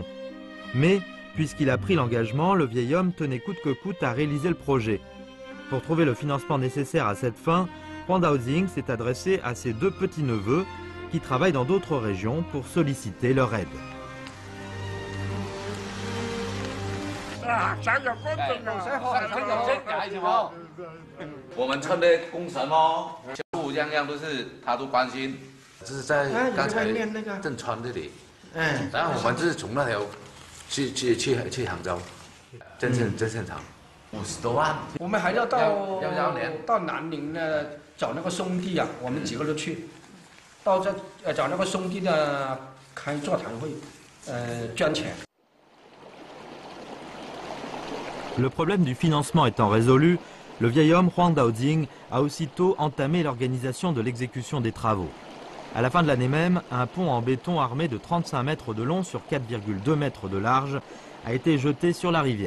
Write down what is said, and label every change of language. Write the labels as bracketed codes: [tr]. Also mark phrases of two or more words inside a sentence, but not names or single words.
[fr] Mais, puisqu'il a pris l'engagement, le vieil homme tenait coûte que coûte à réaliser le projet. Pour trouver le financement nécessaire à cette fin, Huang Daoxing s'est adressé à ses 2 petits-neveux qui travaillent dans d'autres régions pour solliciter leur aide. [zh] 我们村的工程哦，全部样样都是他都关心。这是在刚才正川这里，然后我们是从那条去杭州，真现场，50多万。我们还要到南宁呢，找那个兄弟啊，我们几个都去，到这找那个兄弟呢开座谈会，捐钱。 [fr] Le problème du financement étant résolu, le vieil homme Huang Daojing a aussitôt entamé l'organisation de l'exécution des travaux. À la fin de l'année même, un pont en béton armé de 35 mètres de long sur 4,2 mètres de large a été jeté sur la rivière.